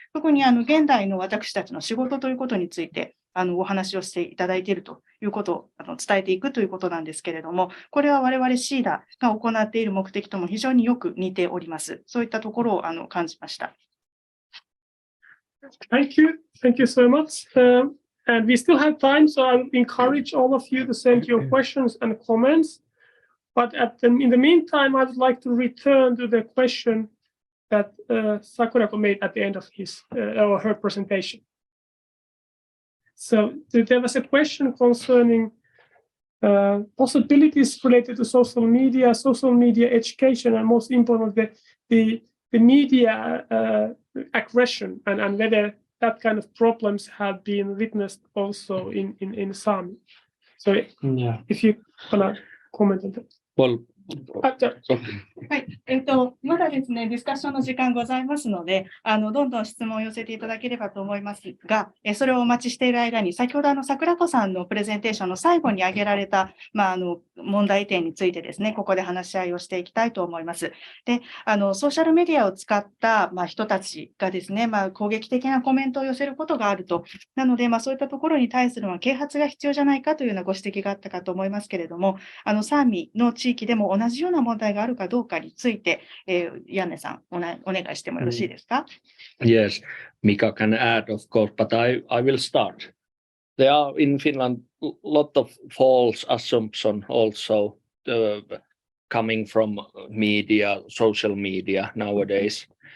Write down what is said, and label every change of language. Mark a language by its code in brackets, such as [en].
[ja] 特に現代の私たちの仕事ということについて、お話をしていただいているということを伝えていくということなんですけれども、これは我々シーダが行っている目的とも非常によく似ております。そういったところを感じました。 [en] Thank you. Thank you so much. And we still have time, so I encourage all of you to send your questions and comments. But in the meantime, I would like to return to the question that Sakurako made at the end of his or her presentation. So there was a question concerning possibilities related to social media education, and most importantly, the media aggression, and whether that kind of problems have been witnessed also in Sami. So if you want to comment on that. Well, [ja] じゃあはい、まだですね、ディスカッションの時間ございますので、どんどん質問を寄せていただければと思いますが、それをお待ちしている間に、先ほど桜子さんのプレゼンテーションの最後に挙げられた、問題点についてですね、ここで話し合いをしていきたいと思います。で、ソーシャルメディアを使った、人たちがですね、攻撃的なコメントを寄せることがあると。なので、そういったところに対する啓発が必要じゃないかというようなご指摘があったかと思いますけれども、サーミの地域でも同じような問題があるかどうかについて、ヤンネさん、お願いしてもよろしいですか。 [en] Yes, Mika can add, of course, but I will start. There are in Finland a lot of false assumptions also coming from media, social media nowadays.